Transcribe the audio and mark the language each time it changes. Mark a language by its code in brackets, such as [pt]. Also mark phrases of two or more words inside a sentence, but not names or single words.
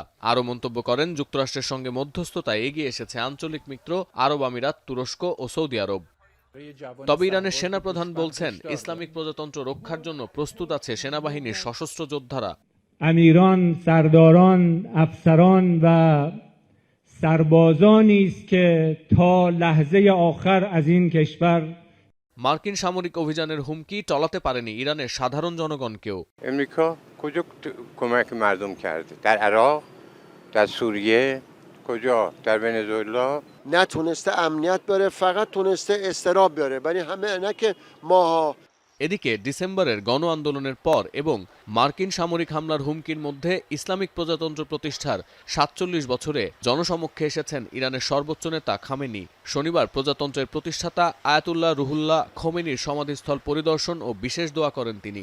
[bn] আরও মন্তব্য করেন, যুক্তরাষ্ট্রের সঙ্গে মধ্যস্থতায় এগিয়ে এসেছে আঞ্চলিক মিত্র আরব আমিরাত, তুরস্ক ও সৌদি আরব। তবে ইরানের সেনাপ্রধান বলছেন, ইসলামিক প্রজাতন্ত্র রক্ষার জন্য প্রস্তুত আছে সেনাবাহিনীর সশস্ত্র যোদ্ধারা। [fa] امیران، سرداران، افسران و سربازانی است که تا لحظه آخر از این کشور [bn] মার্কিন সামরিক অভিযানের হুমকি টলাতে পারেনি ইরানের সাধারণ জনগণকেও। [fa] আমেরিকা کجا کمک مردم کرده؟ در عراق، در سوریه، کجا؟ در ونزوئلا نتونسته امنیت بیاره، فقط تونسته اضطراب بیاره. ولی همه اینا که ماها [bn] এদিকে ডিসেম্বরের গণ আন্দোলনের পর এবং মার্কিন সামরিক হামলার হুমকির মধ্যে ইসলামিক প্রজাতন্ত্র প্রতিষ্ঠার ৪৭ বছরে জনসমক্ষে এসেছেন ইরানের সর্বোচ্চ নেতা খামেনি। শনিবার প্রজাতন্ত্রের প্রতিষ্ঠাতা আয়াতুল্লাহ রুহুল্লাহ খোমেনির সমাধিস্থল পরিদর্শন ও বিশেষ দোয়া করেন তিনি।